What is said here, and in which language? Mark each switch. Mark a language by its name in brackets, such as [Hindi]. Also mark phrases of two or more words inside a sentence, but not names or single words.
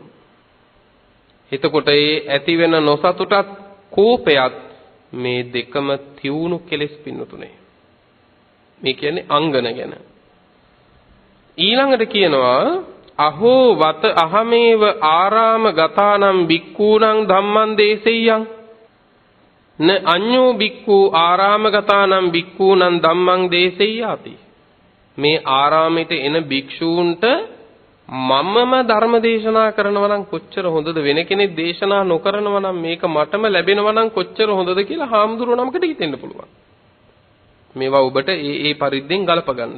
[Sinhala] එතකොට ඒ ඇති වෙන නොසතුටත් කෝපයත් මේ දෙකම තියුණු කෙලෙස් පින්නතුනේ. මේ කියන්නේ අංගන ගැන. ඊළඟට කියනවා [Pali] අහෝ වත අහමේව ආරාම ගතානම් බික්ඛූණං ධම්මං දේසෙය්‍යං න අඤ්ඤෝ බික්ඛූ ආරාම ගතානම් බික්ඛූණං ධම්මං දේසෙය්‍යාති. [Sinhala] මේ ආරාමයට එන භික්ෂූන්ට මමම ධර්ම දේශනා කරනවා නම් කොච්චර හොඳද, වෙන කෙනෙක් දේශනා නොකරනවා නම් මේක මටම ලැබෙනවා නම් කොච්චර හොඳද කියලා හාමුදුරුවෝ නමකට හිතෙන්න පුළුවන්. මේවා ඔබට ඒ පරිද්දෙන් ගලප ගන්න.